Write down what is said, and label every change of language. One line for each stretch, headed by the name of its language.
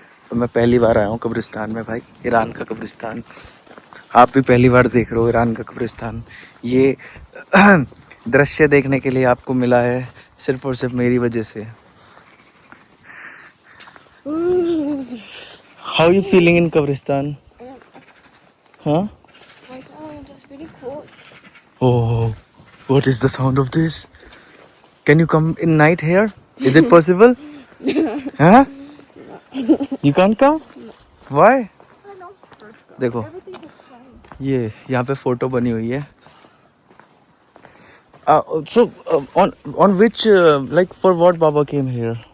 Hindi: तो मैं पहली बार आया हूँ कब्रिस्तान में भाई, ईरान का कब्रिस्तान। आप भी पहली बार देख रहे हो ईरान का कब्रिस्तान। ये दृश्य देखने के लिए आपको मिला है सिर्फ और सिर्फ मेरी वजह से।
English: How you feeling in kabristan? हाँ? Like, oh, just really cool. Oh, what is the sound of this? Can you come in night here? Is it possible? Huh? You can't come? Why?
Hindi: देखो ये यहाँ पे फोटो बनी हुई है।
English: So on which like for what Baba came here?